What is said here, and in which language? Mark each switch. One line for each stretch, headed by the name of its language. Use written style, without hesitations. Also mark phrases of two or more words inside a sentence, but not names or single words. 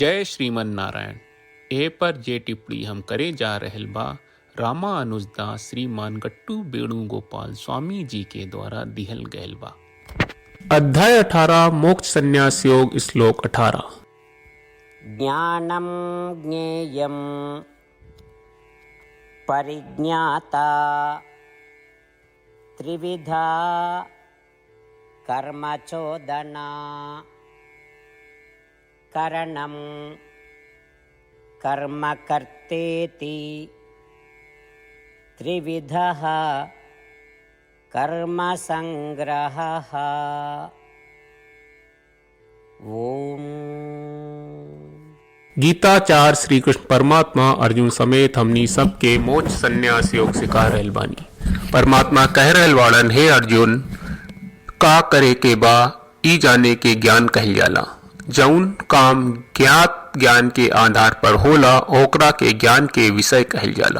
Bhojpuri: जय श्रीमन नारायण। ए पर जे टिप्पणी हम करे जा रहल बा रामानुजदास श्रीमान गट्टू वेणुगोपाल स्वामी जी के द्वारा दिहल गयल बा। अध्याय 18 मोक्ष संन्यास योग श्लोक 18।
Sanskrit: ज्ञानं ज्ञेयं परिज्ञाता त्रिविधा कर्मचोदना करणं कर्म कर्तेति त्रिविधः कर्म संग्रहः। ओम।
Bhojpuri: गीताचार्य श्री कृष्ण परमात्मा अर्जुन समेत हमनी सबके मोक्ष संन्यास योग सिखा रहल बानी। परमात्मा कह रहल वाड़न, हे अर्जुन, का करे के बा ई जाने के ज्ञान कहल जाला। जौन काम ज्ञात ज्ञान के आधार पर होला ओकरा के ज्ञान के विषय कहल जाला।